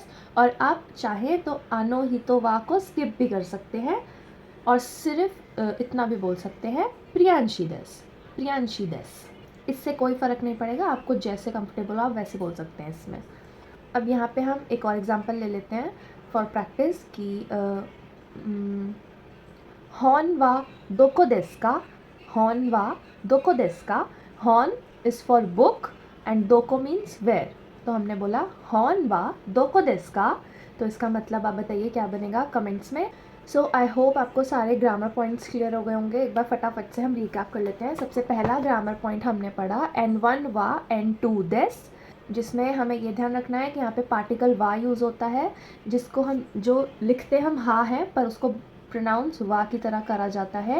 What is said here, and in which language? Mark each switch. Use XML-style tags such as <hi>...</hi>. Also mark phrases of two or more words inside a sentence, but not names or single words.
<hi>और आप चाहे तो</hi> <ja>あの人は</ja> <hi>को स्किप भी कर सकते हैं और सिर्फ इतना भी बोल सकते हैं,</hi> <ja>プリヤンシです, プリヤンシです.</ja> <hi>इससे कोई फ़र्क नहीं पड़ेगा, आपको जैसे कंफर्टेबल हो आप वैसे बोल सकते हैं इसमें। अब यहाँ पे हम एक और एग्जांपल ले लेते हैं</hi> <en>for practice</en> <hi>कि</hi> <ja>本はどこですか, 本はどこですか,</ja> <en>hon is for book and doko means where.</en> <hi>तो हमने बोला</hi> <ja>本はどこですか,</ja> <hi>तो इसका मतलब आप बताइए क्या बनेगा कमेंट्स में।</hi> <en>so I hope</en> <hi>आपको सारे</hi> <en>grammar points</en> <hi>क्लियर हो गए होंगे। एक बार फटाफट से हम रिकैप कर लेते हैं। सबसे पहला</hi> <en>grammar point</en> <hi>हमने पढ़ा</hi> <ja>N1はN2です,</ja> <hi>जिसमें हमें ये ध्यान रखना है कि यहाँ पे पार्टिकल वा यूज़ होता है, जिसको हम जो लिखते हम हा हैं पर उसको प्रोनाउंस वा की तरह करा जाता है।</hi>